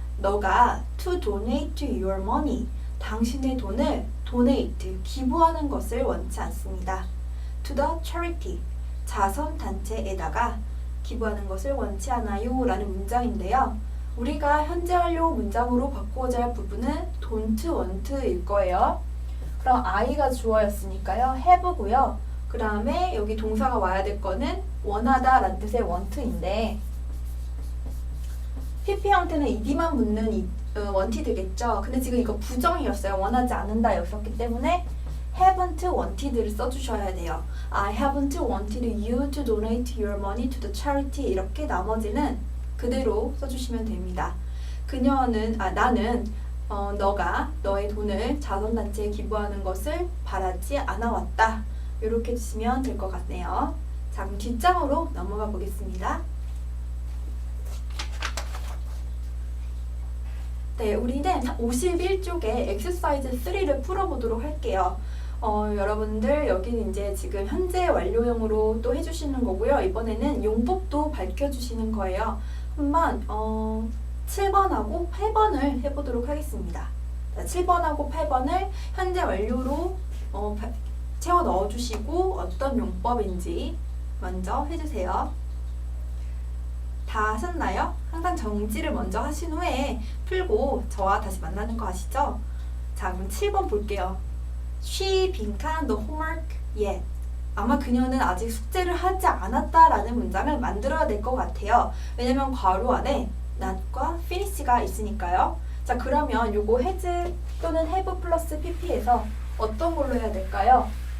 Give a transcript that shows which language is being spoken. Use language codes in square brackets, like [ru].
[ko] 너가 [en] to donate your money. [ko] 당신의 돈을 donate, 기부하는 것을 원치 않습니다. to the charity, 자선단체에다가 기부하는 것을 원치 않아요 라는 문장인데요. 우리가 현재 완료 문장으로 바꾸고자 할 부분은 don't want일 거예요. 그럼 I가 주어였으니까요. have고요. 그 다음에 여기 동사가 와야 될 거는 원하다 라는 뜻의 want인데 PP 형태는 ed만 붙는 원티 되겠죠. 근데 지금 이거 부정이었어요. 원하지 않는다 였었기 때문에 haven't wanted를 써주셔야 돼요. [en] I haven't wanted you to donate your money to the charity. [ko] 이렇게 나머지는 그대로 써주시면 됩니다. 나는 너가 너의 돈을 자선단체에 기부하는 것을 바라지 않아왔다. 이렇게 해주시면 될 것 같네요. 자, 그럼 뒷장으로 넘어가 보겠습니다. 네, 우리는 51쪽에 엑서사이즈 3를 풀어보도록 할게요. 여러분들 여기는 이제 지금 현재 완료형으로 또 해주시는 거고요. 이번에는 용법도 밝혀주시는 거예요. 한번 7번하고 8번을 해보도록 하겠습니다. 자, 7번하고 8번을 현재 완료로 채워 넣어주시고 어떤 용법인지 먼저 해주세요. 다 하셨나요? 항상 정지를 먼저 하신 후에 풀고 저와 다시 만나는 거 아시죠? 자, 그럼 7번 볼게요. [en] She been the homework yet. [ko] 아마 그녀는 아직 숙제를 하지 않았다라는 문장을 만들어야 될 것 같아요. 왜냐면 괄호 안에 not과 finish가 있으니까요. 자, 그러면 요거 has 또는 have 플러스 pp에서 어떤 걸로 해야 될까요?